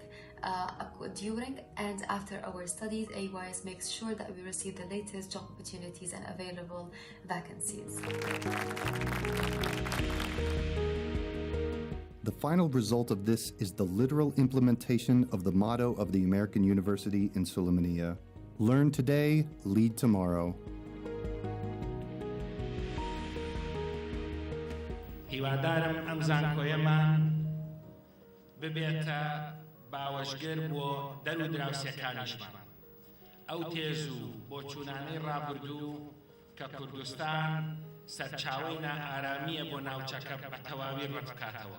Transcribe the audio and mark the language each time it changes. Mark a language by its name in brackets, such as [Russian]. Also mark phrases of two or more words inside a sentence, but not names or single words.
[English] During and after our studies, AUIS makes sure that we receive the latest job opportunities and available vacancies. The final result of this is the literal implementation of the motto of the American University in Sulaimani: learn today, lead tomorrow. [Central Kurdish] هیوادارم ئەم زانکۆیەمان ببێتە باوەشگر بۆ دەرو دراوسێکانیشمان. ئەو تێز و بۆ چوونانەی ڕابردوو کە کوردستان سەرچاوەی نائارامیە بۆ ناوچەکە بە تەواوی ڕەتبکاتەوە.